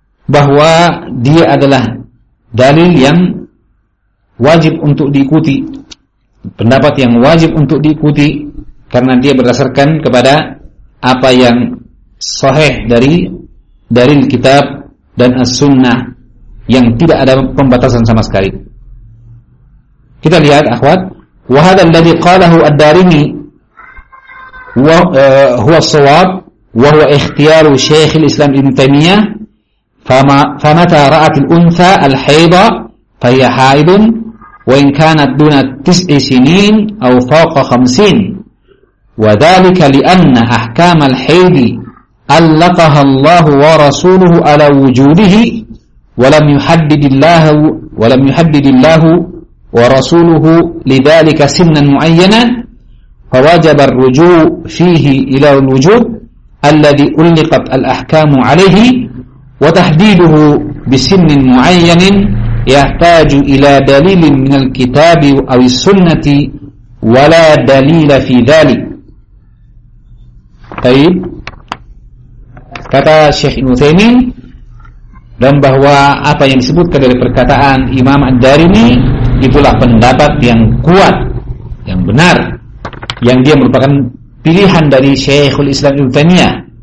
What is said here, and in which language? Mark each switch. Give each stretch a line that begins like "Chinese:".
Indonesian: bahwa dia adalah dalil yang wajib untuk diikuti, pendapat yang wajib untuk diikuti, karena dia berdasarkan kepada apa yang sahih dari dalil kitab dan as-sunnah yang tidak ada pembatasan sama sekali. Kita lihat akhwat,
Arabic: wa hadha alladhi qalahu ad-Darimi wa huwa as-shawab wa huwa ikhtiyaru Syekh al-Islam Ibnu Taimiyah, فمتى رأت الأنثى الحيضة فهي حائض وإن كانت دون تسع سنين أو فوق خمسين وذلك لأن أحكام الحيض ألقها الله ورسوله على وجوده ولم يحدد الله ورسوله لذلك سنا معينا فوجب الرجوع فيه إلى الوجوب الذي ألقت الأحكام عليه وتحديده بسن معين يحتاج إلى دليل من الكتاب أو السنة ولا دليل في ذلك. طيب.
Indonesian: Kata Syekh Ibnu Utsaimin, dan bahwa apa yang disebutkan dari perkataan Imam Ad-Darimi itulah pendapat yang kuat, yang benar, yang dia merupakan pilihan dari Syekhul Islam Ibnu Taimiyah.